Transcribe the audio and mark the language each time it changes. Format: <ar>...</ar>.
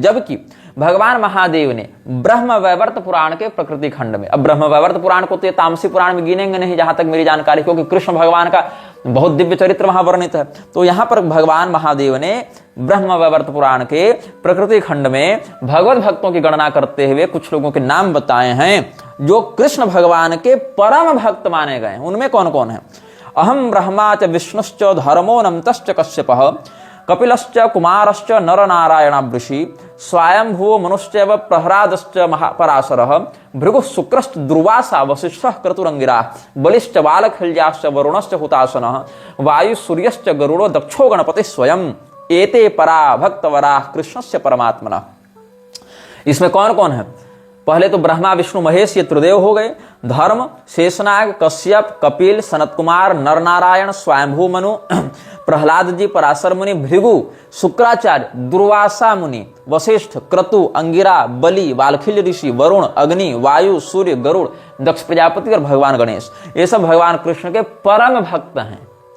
<hi>जबकि भगवान महादेव ने ब्रह्म वैवर्त पुराण के प्रकृति खंड में, अब ब्रह्म वैवर्त पुराण को तो ये तामसी पुराण में गिनेंगे नहीं जहां तक मेरी जानकारी, क्योंकि कृष्ण भगवान का बहुत दिव्य चरित्र वहां वर्णित है। तो यहां पर भगवान महादेव ने ब्रह्म वैवर्त पुराण के प्रकृति खंड में भगवत भक्तों की गणना करते हुए कुछ लोगों के नाम बताए हैं जो कृष्ण भगवान के परम भक्त माने गए। उनमें कौन कौन है?</hi> <sa>अहम ब्रह्मा च विष्णुश्च धर्मो नमतश्च कश्यपः कपिलश्च कुमारश्च नरनारायण वृषि स्वयंभुवो मनुश्चैव प्रह्लादश्च महापराशरः भृगुः शुक्रश्च दुर्वासा वसिष्ठः क्रतुरंगिराः बलिश्च बालखिल्याश्च वरुणश्च हुतासनः वायु सूर्यश्च गरुड़ो दक्षो गणपतिः स्वयं एते परा भक्तवराः कृष्णस्य परमात्मनः।</sa> <hi>इसमें कौन कौन है? पहले तो ब्रह्मा विष्णु महेश ये त्रिदेव हो गए। धर्म शेषनाग कश्यप कपिल सनत कुमार नरनारायण स्वयंभू मनु प्रहलाद जी पराशर मुनि भृगु शुक्राचार्य दुर्वासा मुनि वशिष्ठ क्रतु अंगिरा बलि वाल्खिल्य ऋषि वरुण अग्नि वायु सूर्य गरुड़ दक्ष प्रजापति और भगवान गणेश, ये सब भगवान कृष्ण के परम भक्त हैं।</hi>